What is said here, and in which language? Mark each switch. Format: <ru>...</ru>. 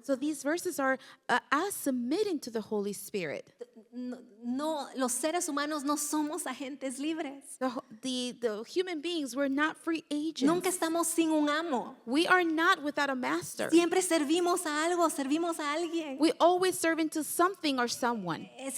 <en>So these verses are us submitting to the Holy Spirit.</en> <es>No, los seres humanos no somos agentes libres.</es> <en>The human beings, we're not free agents.</en> <es>Nunca estamos sin un amo.</es> <en>We are not without a master.</en> <es>Siempre servimos a algo, servimos a alguien.</es> <en>We always serve into something or someone.</en>